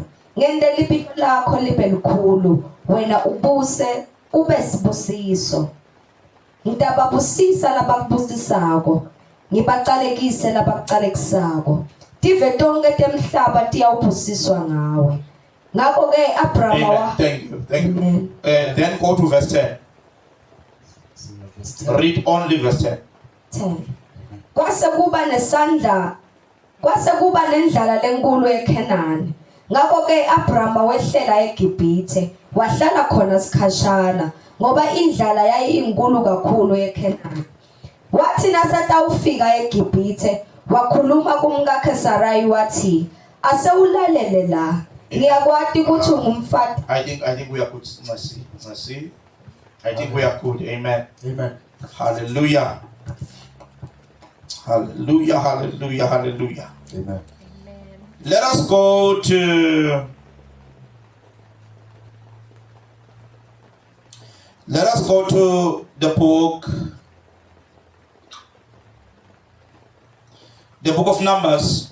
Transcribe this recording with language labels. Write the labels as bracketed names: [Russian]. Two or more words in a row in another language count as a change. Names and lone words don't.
[Swati] Ngente libito lakho libe likhulu wena ubuse ube sibusiso. Ngitababusisa labakubusisako. Ngibaqalekise labakuqalekisako. Tive tonke temhlaba tiyawubusiswa ngawe. Ngakho ke Abraham [English] Amen. Thank you. Thank you. Amen. Then go to verse 10. Read only verse 10. 10. [Swati] Kwase kuba nendlala lenkulu eKhenani. Ngakho ke Abraham wehlela eGibhithe, wahlala khona sikhashana ngoba indlala yayinkulu kakhulu eKhenani. Wathi nasatawufika eGibhithe wakhuluma kumkakhe Sarai wathi asewulalele la ngiyakwati ukuthi ungumfati. [English] I think we are good. Mercy. I think we are good. Amen. Amen. Hallelujah. Hallelujah. Hallelujah. Hallelujah. Amen. Let us go to the book of Numbers.